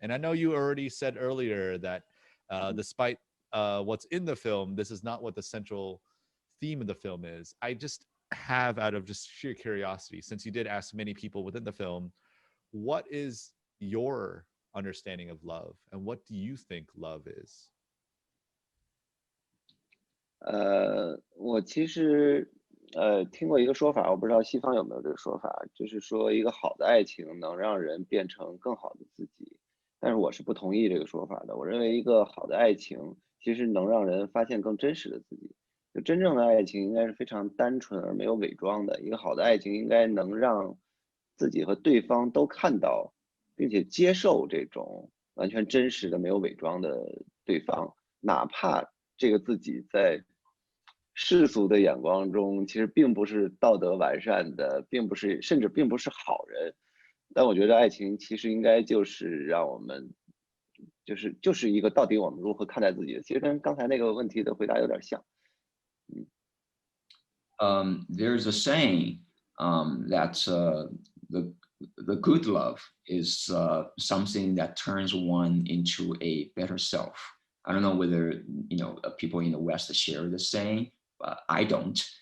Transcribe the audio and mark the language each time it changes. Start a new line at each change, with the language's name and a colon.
English: And I know you already said earlier that despite what's in the film, this is not what the central theme of the film is. I just have, out of just sheer curiosity, since you did ask many people within the film, what is your understanding of love, and what do you think love is?
Chinese: 我其实听过一个说法，我不知道西方有没有这个说法，就是说一个好的爱情能让人变成更好的自己，但是我是不同意这个说法的。我认为一个好的爱情其实能让人发现更真实的自己。就真正的爱情应该是非常单纯而没有伪装的，一个好的爱情应该能让自己和对方都看到，并且接受这种完全真实的、没有伪装的对方。哪怕这个自己在世俗的眼光中，其实并不是道德完善的，并不是，甚至并不是好人。但我觉得爱情其实应该就是让我们，就是一个到底我们如何看待自己的，其实跟刚才那个问题的回答有点像。
English: There's a saying that the the good love is something that turns one into a better self. I don't know whether people in the West share the saying, but I don't.